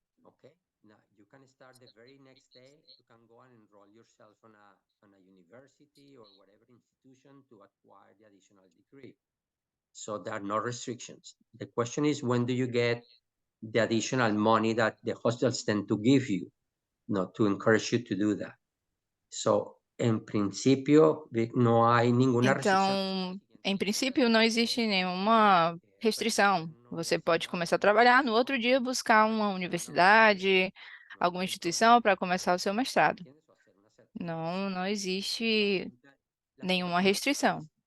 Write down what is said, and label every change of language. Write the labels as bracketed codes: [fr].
[en] okay, now you can start the very next day. You can go and enroll yourself on a university or whatever institution to acquire the additional degree. So there are no restrictions. The question is, when do you get the additional money that the hospitals tend to give you, to encourage you to do that? [es] So, en principio, no hay ninguna restricción. [pt] Então, em princípio, não existe nenhuma restrição. Você pode começar a trabalhar, no outro dia buscar uma universidade, alguma instituição para começar o seu mestrado. Não existe nenhuma restrição.